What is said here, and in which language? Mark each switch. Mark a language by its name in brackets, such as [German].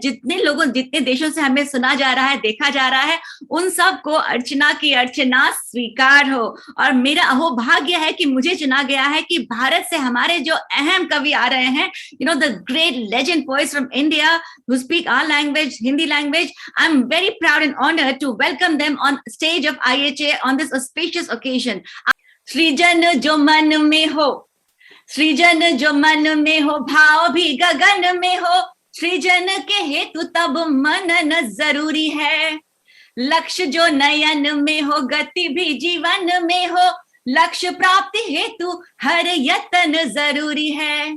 [Hindi] जितने देशों से हमें सुना जा रहा है, देखा जा रहा है, उन सबको अर्चना की अर्चना स्वीकार हो। और मेरा अहोभाग्य है कि मुझे चुना गया है कि भारत से हमारे जो अहम कवि आ रहे हैं, [English] The great legend poets from India who speak our language, Hindi language. I'm very proud and honored to welcome them on stage of IHA on this auspicious occasion. [Hindi] सृजन जो मन में हो, सृजन जो मन में हो, भाव भी गगन में हो, सृजन के हेतु तब मनन जरूरी है। लक्ष्य जो नयन में हो, गति भी जीवन में हो, लक्ष्य प्राप्ति हेतु हर यत्न जरूरी है।